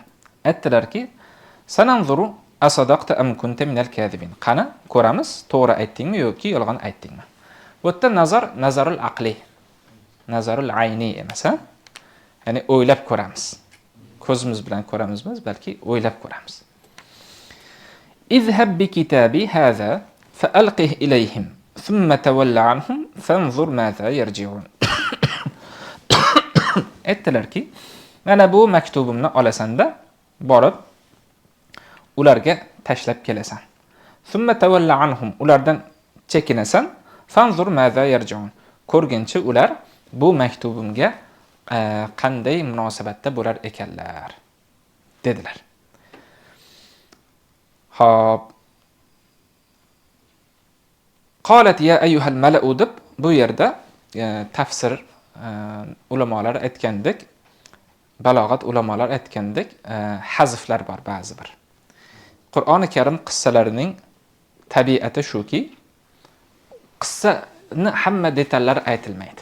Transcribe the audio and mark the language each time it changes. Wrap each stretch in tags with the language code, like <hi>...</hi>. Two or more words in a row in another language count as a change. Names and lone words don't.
<ar>Aytdilarki, سننظر أصدقت أم كنت من الكاذبين.</ar> <uz>Qani ko'ramiz, to'g'ri aytdingmi yoki yolg'on aytdingmi? Bu yerda</uz> <ar>نظر العقل نظر العين</ar> <uz>emas, ya'ni o'ylab ko'ramiz. Ko'zimiz bilan ko'ramiz emas, balki o'ylab ko'ramiz.</uz> <ar>اذهب بكتابي هذا فألقه إليهم ثم تول عنهم فانظر ماذا يرجعون.</ar> <uz>Aytdilarki, mana bu maktubimni olasanda borib ularga tashlab kelasan.</uz> <ar>ثم تول عنهم,</ar> <uz>ulardan chekinasan,</uz> <ar>فانظر ماذا يرجعون.</ar> <uz>Ko'rguncha ular bu maktubimga qanday munosabatda bo'lar ekanlar dedilar. Xo'p.</uz> <ar>قالت يا أيها الملأ</ar> <uz>deb bu yerda tafsir ulamolar aytgandek, balog'at ulamolar aytgandek, hazflar bor ba'zi bir. Qur'oni Karim qissalarining tabiati shuki, qissani hamma detallari aytilmaydi.</uz>